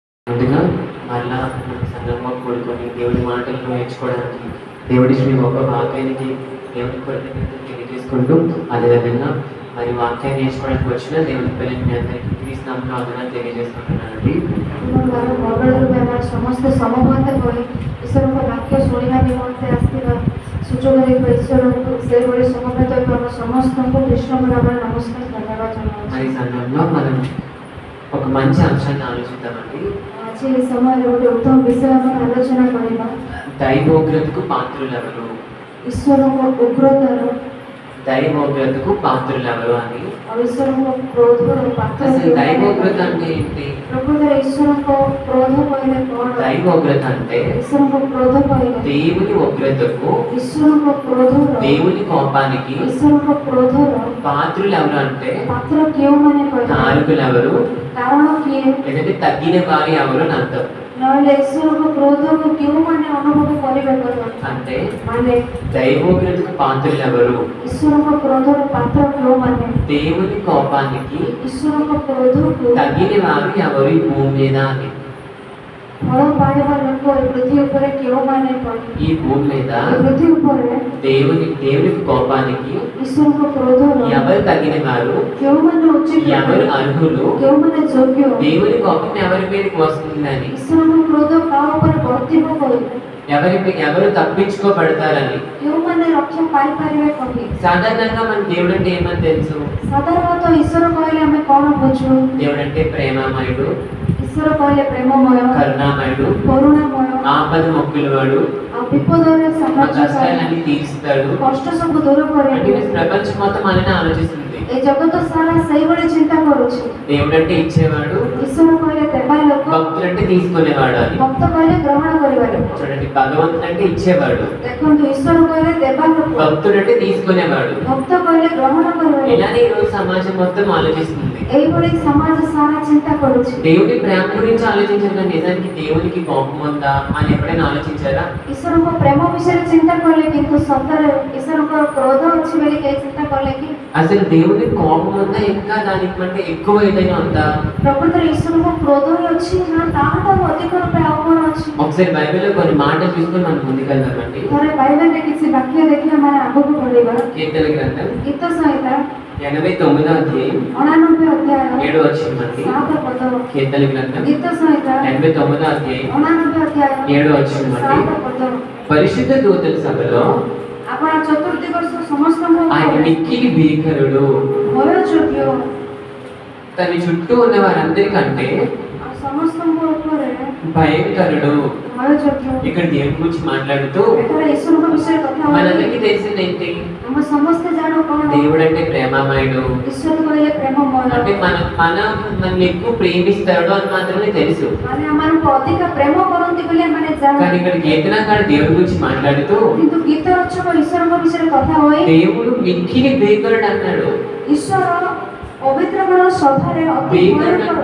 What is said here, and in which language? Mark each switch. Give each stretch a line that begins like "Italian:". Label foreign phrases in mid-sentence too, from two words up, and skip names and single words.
Telugu: ముందుగా మళ్ళా మన సంఘంలో కూడుకొని దేవుడి మాటలను నేర్చుకోవడానికి దేవుడి శ్రీ గొప్ప వాక్యానికి దేవుడి కృతజ్ఞతలు తెలియజేసుకుంటూ అదేవిధంగా మరి వాక్యాన్ని నేర్చుకోవడానికి వచ్చిన దేవుడి పిల్లలు మీ అందరికీ క్రీస్తునామమున వందనాలు తెలియజేసుకుంటున్నానండి.
Odia: ସମସ୍ତେ ସମମତ କରି ଈଶ୍ୱରଙ୍କ ବାକ୍ୟ ଶୁଣିବା ନିମନ୍ତେ ଆସିଥିବା ସୁଯୋଗ ଦେଇଥିବା ଈଶ୍ୱରଙ୍କୁ ସେହିଭଳି ସମବେତ ହୋଇ ଆମ ସମସ୍ତଙ୍କୁ କୃଷ୍ଣଙ୍କ ନାମରେ ନମସ୍କାର ଧନ୍ୟବାଦ ଜଣାଉଛି।
Telugu: మరి సంఘంలో మనం ఒక మంచి అంశాన్ని ఆలోచిద్దామండి.
Odia: ଆଜି ଏ ସମୟରେ ଗୋଟେ ଉତ୍ତମ ବିଷୟ ଆମେ ଆଲୋଚନା କରିବା।
Telugu: దైవోగ్రతకు పాత్రులు ఎవరు?
Odia: ଈଶ୍ୱରଙ୍କ ଉଗ୍ରତାର
Telugu: దైవోగ్రతకు పాత్రులు ఎవరు అని.
Odia: ଆଉ ଈଶ୍ୱରଙ୍କ କ୍ରୋଧର ପାତ୍ର
Telugu: అసలు దైవోగ్రత అంటే ఏంటి?
Odia: ପ୍ରକୃତରେ ଈଶ୍ୱରଙ୍କ କ୍ରୋଧ କହିଲେ କ'ଣ?
Telugu: దైవోగ్రత అంటే
Odia: ଈଶ୍ୱରଙ୍କ କ୍ରୋଧ କହିଲେ
Telugu: దేవుని ఉగ్రతకు,
Odia: ଈଶ୍ୱରଙ୍କ କ୍ରୋଧର
Telugu: దేవుని కోపానికి
Odia: ଈଶ୍ୱରଙ୍କ କ୍ରୋଧର
Telugu: పాత్రులు ఎవరు అంటే
Odia: ପାତ୍ର କେଉଁମାନେ କହିଲେ?
Telugu: కారకులు ఎవరు,
Odia: କାରଣ କିଏ?
Telugu: లేదంటే తగ్గిన వారు ఎవరు అని అర్థం.
Odia: ନହେଲେ ଈଶ୍ୱରଙ୍କ କ୍ରୋଧକୁ କେଉଁମାନେ ଅନୁଭବ କରିବେ କହିଲେ?
Telugu: అంటే
Odia: ମାନେ
Telugu: దైవోగ్రతకు పాత్రులు ఎవరు,
Odia: ଈଶ୍ୱରଙ୍କ କ୍ରୋଧର ପାତ୍ର କେଉଁମାନେ?
Telugu: దేవుని కోపానికి
Odia: ଈଶ୍ୱରଙ୍କ କ୍ରୋଧକୁ
Telugu: తగిన వారు ఎవరు ఈ భూమి మీద అని.
Odia: ଫଳ ପାଇବା ଲୋକ ଏ ପୃథ୍వୀ ଉପରେ କେଉଁମାନେ କହିଲେ?
Telugu: ఈ భూమి మీద
Odia: ଏ ପୃథ୍వୀ ଉପରେ
Telugu: దేవుని కోపానికి
Odia: ଈଶ୍ୱରଙ୍କ କ୍ରୋଧର
Telugu: ఎవరు తగిన వారు,
Odia: କେଉଁମାନେ ଉଚିତ,
Telugu: ఎవరు అర్హులు,
Odia: କେଉଁମାନେ ଯୋଗ୍ୟ,
Telugu: దేవుని కోపం ఎవరి మీదకి వస్తుందని,
Odia: ଈଶ୍ୱରଙ୍କ କ୍ରୋଧ କାହା ଉପରେ ବର୍ତ୍ତିବ କହିଲେ?
Telugu: ఎవరు తప్పించుకోబడతారని.
Odia: କେଉଁମାନେ ରକ୍ଷା ପାଇପାରିବେ କହିଲେ?
Telugu: సాధారణంగా మన దేవుడు అంటే ఏమని తెలుసు?
Odia: ସାଧାରଣତଃ ଈଶ୍ୱର କହିଲେ ଆମେ କ'ଣ ବୁଝୁ?
Telugu: దేవుడు అంటే ప్రేమమయుడు,
Odia: ଈଶ୍ୱର କହିଲେ ପ୍ରେମମୟ,
Telugu: కరుణామయుడు,
Odia: କରୁଣାମୟ,
Telugu: ఆపద మొక్కులవాడు,
Odia: ଆଉ ବିପଦରେ
Telugu: మా
Odia: ସାହାଯ୍ୟକାରୀ,
Telugu: కష్టాలన్నీ తీరుస్తాడు
Odia: କଷ୍ଟ ସବୁ ଦୂର
Telugu: అంటే
Odia: କରିବେ।
Telugu: ప్రపంచం మొత్తం అలానే ఆలోచిస్తుంది.
Odia: ଏ ଜଗତ ସାରା ସେଇଭଳି ଚିନ୍ତା କରୁଛି।
Telugu: దేవుడు అంటే ఇచ్చేవాడు,
Odia: ଈଶ୍ୱର କହିଲେ ଦେବା ଲୋକ,
Telugu: భక్తుడు అంటే తీసుకునేవాడు అని.
Odia: ଭକ୍ତ କହିଲେ గ్రహଣ କରିବା ଲୋକ।
Telugu: చూడండి, భగవంతుడు అంటే ఇచ్చేవాడు,
Odia: ଦେଖନ୍ତୁ ଈଶ୍ୱର କହିଲେ ଦେବା ଲୋକ,
Telugu: భక్తుడు అంటే తీసుకునేవాడు.
Odia: ଭକ୍ତ କହିଲେ గ్రହଣ କରିବା ଲୋକ।
Telugu: ఇలానే ఈరోజు సమాజం మొత్తం ఆలోచిస్తుంది.
Odia: ଏଇଭଳି ସମାଜ ସାରା ଚିନ୍ତା କରୁଛି।
Telugu: దేవుడి ప్రేమ గురించి ఆలోచించారు, నిజానికి దేవునికి కోపం ఉందా అని ఎప్పుడైనా ఆలోచించారా?
Odia: ଈଶ୍ୱରଙ୍କ ପ୍ରେମ ବିଷୟରେ ଚିନ୍ତା କଲେ, କିନ୍ତୁ ସତରେ ଈଶ୍ୱରଙ୍କର କ୍ରୋଧ ଅଛି ବୋଲି କେହି ଚିନ୍ତା କଲେ କି?
Telugu: అసలు దేవుని కోపం ఉందా, ఇంకా దానికంటే ఎక్కువ ఏదైనా ఉందా?
Odia: ପ୍ରକୃତରେ ଈଶ୍ୱରଙ୍କ କ୍ରୋଧ ହିଁ ଅଛି ନା ତାହାଠାରୁ ଅଧିକ ରୂପେ ଆଉ କ'ଣ ଅଛି?
Telugu: ఒకసారి బైబిల్లో కొన్ని మాటలు చూసుకొని మనం ముందుకెళ్దామండి.
Odia: ଥରେ ବାଇବେଲରେ କିଛି ବାକ୍ୟ ଦେଖି ଆମେ ଆଗକୁ ବଢିବା।
Telugu: కీర్తన గ్రంథం
Odia: ଗୀତ ସଂହିତା
Telugu: 89వ అధ్యాయం
Odia: 89 ଅଧ୍ୟାୟ
Telugu: 7వ వచనమండి.
Odia: 7 ପଦ।
Telugu: కీర్తన గ్రంథం
Odia: ଗୀତ ସଂହିତା
Telugu: 89వ అధ్యాయం
Odia: 89 ଅଧ୍ୟାୟ
Telugu: 7వ వచనమండి.
Odia: 7 ପଦ।
Telugu: పరిశుద్ధ దూతల సభలో
Odia: ଆପଣ ଚତୁର୍ଥୀ ବର୍ଷ ସମସ୍ତଙ୍କୁ
Telugu: ఆయన మిక్కిలి భీకరుడు,
Odia: ଭୟଯୋଗ୍ୟ,
Telugu: తన చుట్టూ ఉన్న వారందరికంటే
Odia: ଆଉ ସମସ୍ତଙ୍କ ଉପରେ
Telugu: భయంకరుడు.
Odia: ଭୟଯୋଗ୍ୟ।
Telugu: ఇక్కడ దేవుని గురించి మాట్లాడుతూ
Odia: ଏଠାରେ ଈଶ୍ୱରଙ୍କ ବିଷୟରେ କଥା ହଉଛି।
Telugu: మనందరికీ తెలిసింది ఏంటి?
Odia: ଆମେ ସମସ୍ତେ ଜାଣୁ କ'ଣ?
Telugu: దేవుడు అంటే ప్రేమమయుడు,
Odia: ଈଶ୍ୱର କହିଲେ ପ୍ରେମମୟ,
Telugu: అంటే మనల్ని ఎక్కువ ప్రేమిస్తాడు అని మాత్రమే తెలుసు.
Odia: ମାନେ ଆମମାନଙ୍କୁ ଅଧିକ ପ୍ରେମ କରନ୍ତି ବୋଲି ଆମେ ଜାଣୁ।
Telugu: కానీ ఇక్కడ కీర్తనకారుడు దేవుడి గురించి మాట్లాడుతూ
Odia: କିନ୍ତୁ ଗୀତ ରଚକ ଈଶ୍ୱରଙ୍କ ବିଷୟରେ କଥା ହୋଇ
Telugu: దేవుడు మిక్కిలి భీకరుడు అన్నాడు.
Odia: ଈଶ୍ୱର ପବିତ୍ର ଗୁଣ ସଭାରେ ଅତି ଭୟଙ୍କର।